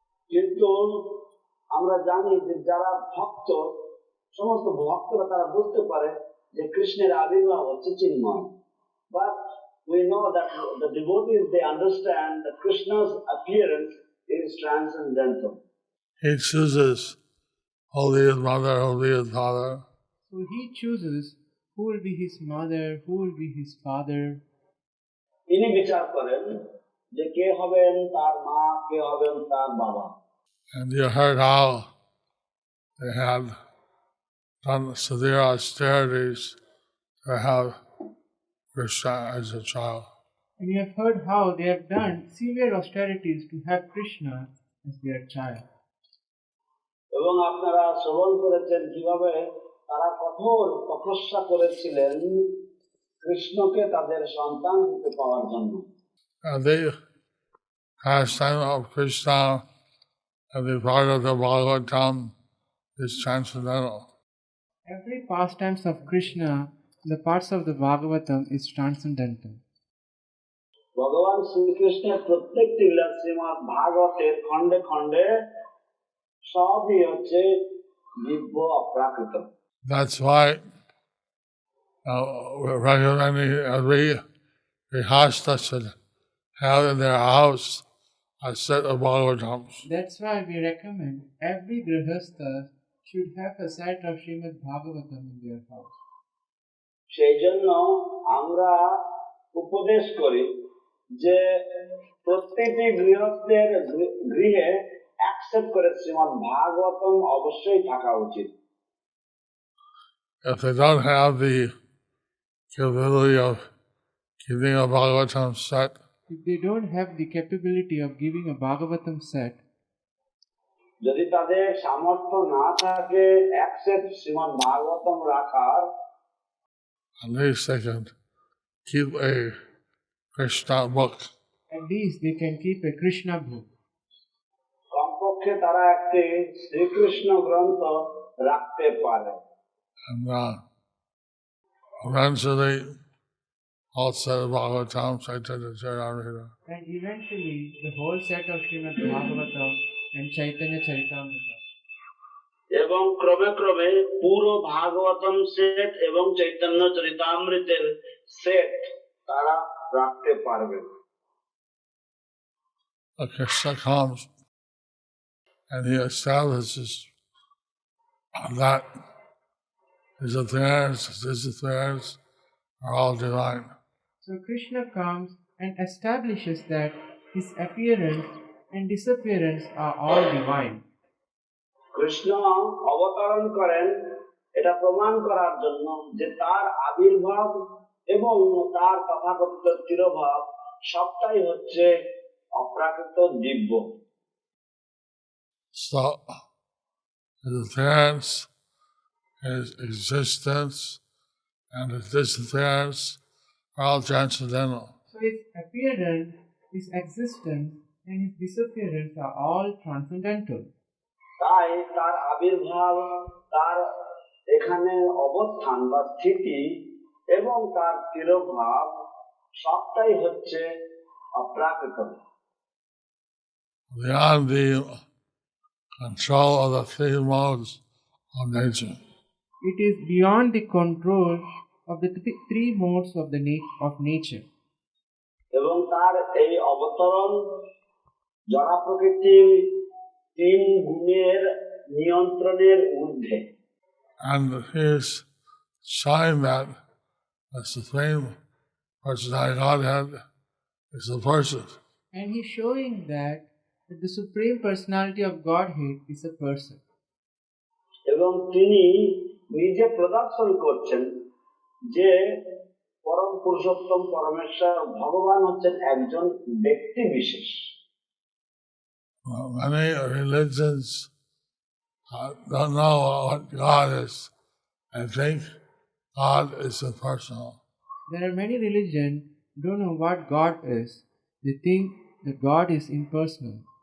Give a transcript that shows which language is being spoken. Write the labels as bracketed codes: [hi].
[bn] কিন্তু আমরা জানি যে যারা ভক্ত সমস্ত ভক্তরা তারা বুঝতে পারে যে কৃষ্ণের আবির্ভাব হচ্ছে চিন্ময়। [en] But we know that the devotees, they understand that Krishna's appearance is transcendental. He chooses holiest mother, holiest father. So he chooses who will be his mother, who will be his father. [bn] তিনি বিচার করেন যে কে হবেন তার মা, কে হবেন তার বাবা। [en] And you heard how they had done severe austerities to have Krishna as a child. And you have heard how they have done severe austerities to have Krishna as their child. [bn] এবং আপনারা শ্রবণ করেছেন কিভাবে তারা কঠোর তপস্যা করেছিলেন কৃষ্ণকে তাদের সন্তান রূপে পাওয়ার জন্য। [en] And the pastime of Krishna and the part of the Bhagavatam is transcendental. Every pastimes of Krishna, the parts of the Bhagavatam is transcendental. [bn] ভগবান শ্রীকৃষ্ণের প্রত্যেকটি লীলা শ্রীমদ্ ভাগবতের খণ্ডে খণ্ডে সবই হচ্ছে দিব্য অপ্রাকৃত। [en] That's why we're recommending every Grihastha should have in their house a set of Bhagavatams. That's why we recommend every Grihastha should have a set of Srimad Bhagavatam in their house. [bn] সেই জন্য আমরা উপদেশ করি যে প্রত্যেকটি গৃহস্থের গৃহে accept করে শ্রীমদ্ ভাগবতম অবশ্যই থাকা উচিত। [en] If they don't have the capability of keeping a Bhagavatam set, If they don't have the capability of giving a Bhagavatam set, [bn] যদি তাদের সামর্থ্য না থাকে অ্যাকসেপ্ট শ্রীমদ্ ভাগবতম রাখার, [en] at least they can keep a Krishna book. at least they can keep a Krishna book. [bn] কমপক্ষে তারা একটি শ্রীকৃষ্ণ গ্রন্থ রাখতে পারে। [en] And eventually, all set of Bhagavatam, Chaitanya Charitamrita. And eventually, the whole set of Srimad Bhagavatam and Chaitanya Charitamrita. [bn] এবং ক্রমে ক্রমে পুরো ভাগবতম সেট এবং চৈতন্য চরিতামৃতের সেট তারা রাখতে পারবে। [en] Krishna comes and he establishes that his affairs are all divine. So Krishna comes and establishes that his appearance and disappearance are all divine. [bn] Krishna অবতরণ করেন এটা প্রমাণ করার জন্য যে তার আবির্ভাব এবং তার তথাকথিত তিরোভাব সবটাই হচ্ছে অপ্রাকৃত দিব্য। [en] So his appearance, his existence, and his disappearance are all transcendental. So his appearance, his existence, and his disappearance are all transcendental. [bn] তাই তার আবির্ভাব, তার এখানে অবস্থান বা স্থিতি এবং তার তিরোভাব সবটাই হচ্ছে অপ্রাকৃত। [en] Beyond the control of the three modes of nature. It is beyond the control of the three modes of nature. [bn] এবং তার এই অবতরণ জড় প্রকৃতির তিন গুণের নিয়ন্ত্রণের ঊর্ধ্বে। [en] And he's showing that the Supreme Personality Godhead is a person. And he's showing that the Supreme Personality of Godhead is a person. [bn] এবং তিনি নিজে প্রদর্শন করছেন যে পরম পুরুষোত্তম পরমেশ্বর ভগবান হচ্ছেন একজন ব্যক্তি বিশেষ। [en] Many religions don't know what God is. I think God is impersonal. There are many religions don't know what God is. They think that God is impersonal.